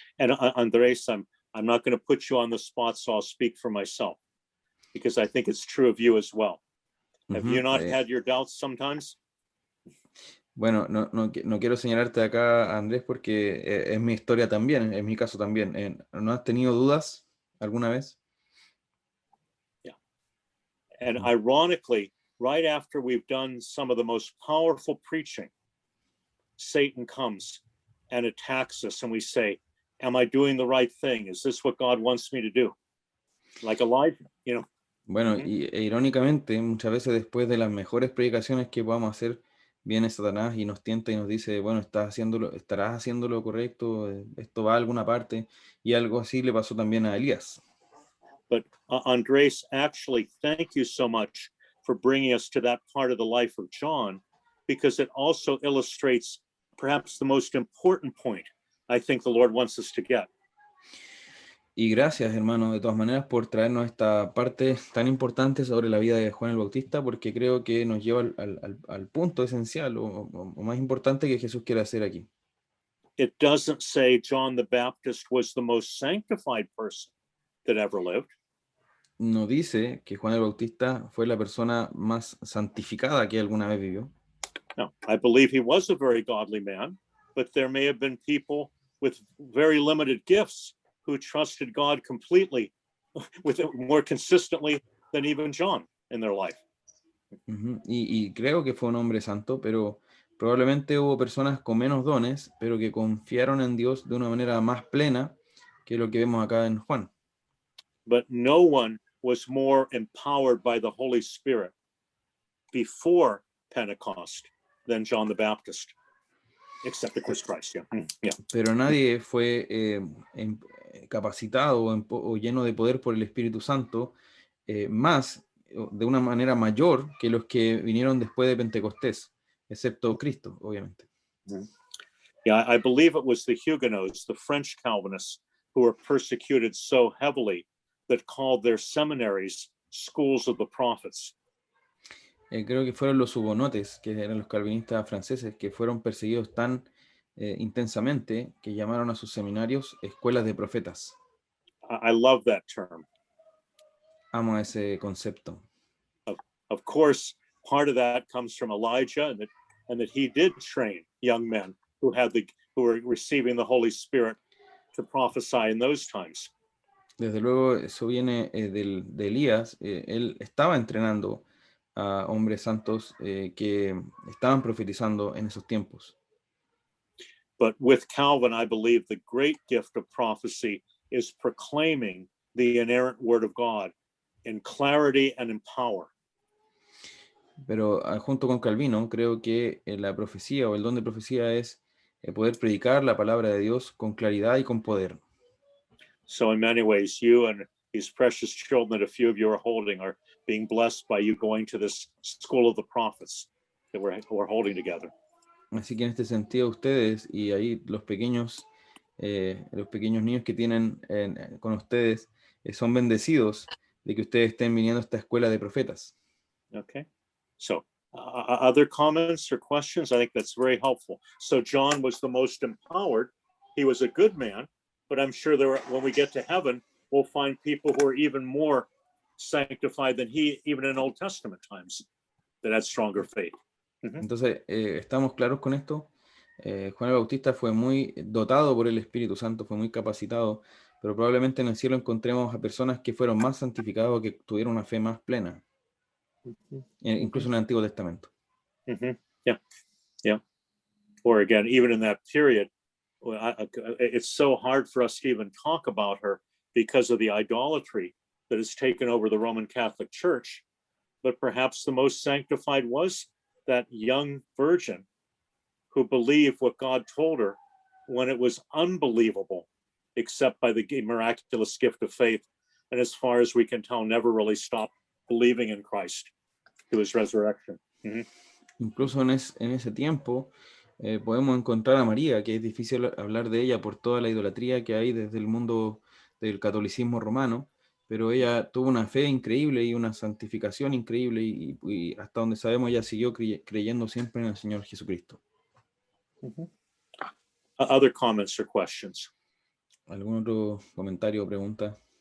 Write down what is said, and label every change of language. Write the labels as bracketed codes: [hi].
[en] And Andres, I'm not going to put you on the spot, so I'll speak for myself. because I think it's true of you as well. Have Ujú, you not had your doubts sometimes? [es] Bueno, no quiero señalarte acá, Andrés, porque es mi historia también, es mi caso también. ¿No has tenido dudas alguna vez? [en] And ironically, right after we've done some of the most powerful preaching, Satan comes and attacks us, and we say, am I doing the right thing? Is this what God wants me to do? Like Elijah, you know. [es] Bueno, Ujú. e irónicamente, muchas veces después de las mejores predicaciones que podamos hacer, viene Satanás y nos tienta y nos dice, bueno, estarás haciendo lo correcto, esto va a alguna parte, y algo así le pasó también a Elías. [en] But Andres, actually, thank you so much for bringing us to that part of the life of John, because it also illustrates perhaps the most important point I think the Lord wants us to get. [es] Y gracias, hermano, de todas maneras, por traernos esta parte tan importante sobre la vida de Juan el Bautista, porque creo que nos lleva al punto esencial o más importante que Jesús quiere hacer aquí. [en] It doesn't say John the Baptist was the most sanctified person that ever lived. [es] No dice que Juan el Bautista fue la persona más santificada que alguna vez vivió. [en] No, I believe he was a very godly man, but there may have been people with very limited gifts who trusted God completely, with it more consistently than even John in their life. Ujú. [es] Y creo que fue un hombre santo, pero probablemente hubo personas con menos dones, pero que confiaron en Dios de una manera más plena que lo que vemos acá en Juan. [en] But no one was more empowered by the Holy Spirit before Pentecost than John the Baptist, except of course Christ. Yeah. [es] Pero nadie fue capacitado o lleno de poder por el Espíritu Santo más, de una manera mayor que los que vinieron después de Pentecostés, excepto Cristo, obviamente. [en] Yeah, I believe it was the Huguenots, the French Calvinists, who were persecuted so heavily that called their seminaries schools of the prophets. [es] Creo que fueron los hugonotes, que eran los calvinistas franceses, que fueron perseguidos tan intensamente que llamaron a sus seminarios escuelas de profetas. [en] I love that term. [es] Amo ese concepto. [en] Of course, part of that comes from Elijah, and that he did train young men who were receiving the Holy Spirit to prophesy in those times. [es] Desde luego, eso viene de Elías. Él estaba entrenando a hombres santos que estaban profetizando en esos tiempos. [en] But with Calvin, I believe the great gift of prophecy is proclaiming the inerrant word of God in clarity and in power. [es] Pero junto con Calvino, creo que la profecía o el don de profecía es poder predicar la palabra de Dios con claridad y con poder. [en] So in many ways, you and these precious children that a few of you are holding are being blessed by you going to this school of the prophets that we're holding together. [es] Así que en este sentido, ustedes y ahí los pequeños niños que tienen con ustedes son bendecidos de que ustedes estén viniendo a esta escuela de profetas. [en] Okay. So other comments or questions? I think that's very helpful. So John was the most empowered. He was a good man, but I'm sure when we get to heaven, we'll find people who are even more sanctified than he, even in Old Testament times, that had stronger faith. [es] Entonces, ¿estamos claros con esto? Juan el Bautista fue muy dotado por el Espíritu Santo, fue muy capacitado, pero probablemente en el cielo encontremos a personas que fueron más santificados, que tuvieron una fe más plena, incluso en el Antiguo Testamento. [en] Yeah. Or again, even in that period, it's so hard for us to even talk about her because of the idolatry that has taken over the Roman Catholic Church. But perhaps the most sanctified was that young virgin who believed what God told her when it was unbelievable, except by the miraculous gift of faith. And as far as we can tell, never really stopped believing in Christ to his resurrection. [es] Incluso en ese tiempo podemos encontrar a María, que es difícil hablar de ella por toda la idolatría que hay desde el mundo del catolicismo romano, pero ella tuvo una fe increíble y una santificación increíble y hasta donde sabemos ella siguió creyendo siempre en el Señor Jesucristo. [en] Other comments or questions? [es] ¿Algún otro comentario o pregunta?